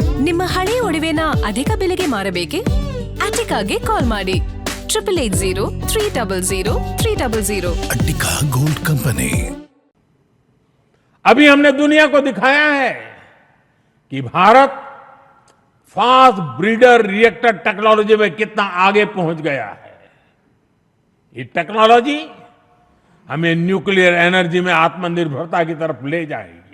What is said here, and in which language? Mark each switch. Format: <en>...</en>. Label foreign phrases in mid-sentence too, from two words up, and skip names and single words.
<kn>ನಿಮ್ಮ ಹಳೆ ಒಡವೆನ ಅಧಿಕ ಬೆಲೆಗೆ ಮಾರಬೇಕೆ? ಅಟಿಕಾಗೆ ಕಾಲ್ ಮಾಡಿ 8880</kn> <hi>अट्टिका गोल्ड कंपनी। अभी हमने दुनिया को दिखाया है कि भारत</hi> <en>fast breeder reactor technology</en> <hi>में कितना आगे पहुंच गया है। ये टेक्नोलॉजी हमें</hi> <en>nuclear energy</en> <hi>में आत्मनिर्भरता की तरफ ले जाएगी।</hi>